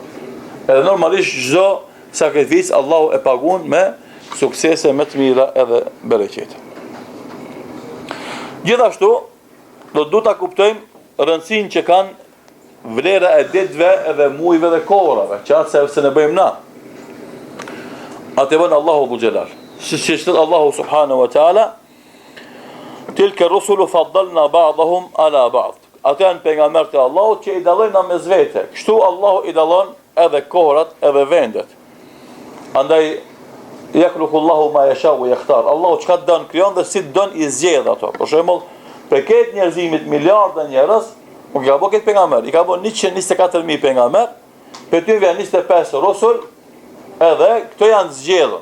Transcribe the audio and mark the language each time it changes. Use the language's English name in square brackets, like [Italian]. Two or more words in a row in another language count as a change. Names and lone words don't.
[Albanian] Edhe normalisht çdo sakrificë Allahu e paguan me suksese më të mira edhe bereqete. Gjithashtu, do ta kuptojmë rëndësinë që kanë vlera e ditëve edhe muajve dhe kohërave, që atë se ne bëjmë na. Atë bën Allahu [Arabic] ذو الجلال. [Albanian] Si thot Allahu [Arabic] سبحانه وتعالى, تلك الرسل فضلنا بعضهم على بعض. [Albanian] Ata janë pejgamberët e Allahut që i dallojnë mes vete. Kështu Allahu i dallon edhe kohërat edhe vendet. Andaj [Arabic] يخلق الله ما يشاء ويختار. [Albanian] Allahu çka don krijon dhe si don i zgjedh ato. Për shembull, për këtë njerëzimit miliardë njerëz, u ka bërë këtë pejgamber, i ka bërë 124.000 pejgamber, për ty vjen 25 rusul, edhe këto janë zgjedhur.